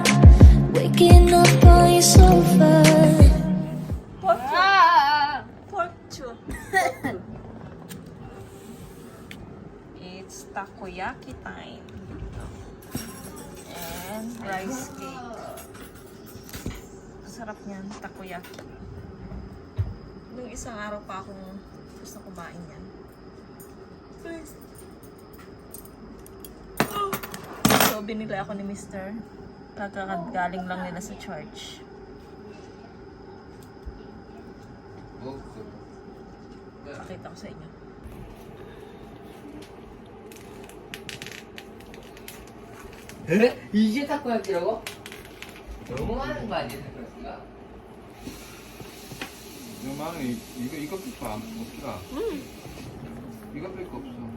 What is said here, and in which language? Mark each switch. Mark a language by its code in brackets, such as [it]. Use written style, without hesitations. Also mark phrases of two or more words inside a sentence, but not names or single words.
[en] Waking up on your sofa. Pork. It's takoyaki time. And rice cake. [tl] Sarap niyan, takoyaki. Nung isang araw pa akong gusto kumain yan. So, binili ako ni Mr. Kakagaling lang nila sa church. Pakita ko sa inyo. [ko] 에? 이게 타코야끼라고? 너무 많은 거 아니야, 타코야끼가? 너무 많아. 이거밖에 안 먹기가. 이거밖에 없어.